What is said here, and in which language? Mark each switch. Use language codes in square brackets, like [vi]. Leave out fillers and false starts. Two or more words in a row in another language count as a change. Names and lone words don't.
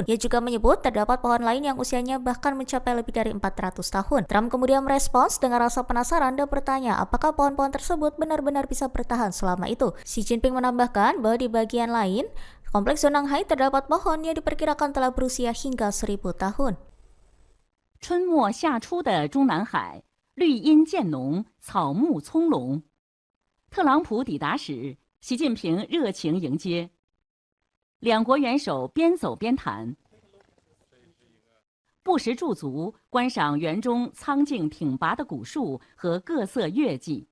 [id] Ia juga menyebut terdapat pohon lain yang usianya bahkan mencapai lebih dari 400 tahun. Trump kemudian merespons dengan rasa penasaran dan bertanya apakah pohon-pohon tersebut benar-benar bisa bertahan selama itu. Xi Jinping menambahkan bahwa di bagian lain kompleks Sonanghai terdapat pohon yang diperkirakan telah berusia hingga 1000 tahun. [zh] 春末夏初的中南海，绿荫渐浓，草木葱茏。特朗普抵达时，习近平热情迎接，两国元首边走边谈，不时驻足观赏园中苍劲挺拔的古树和各色月季。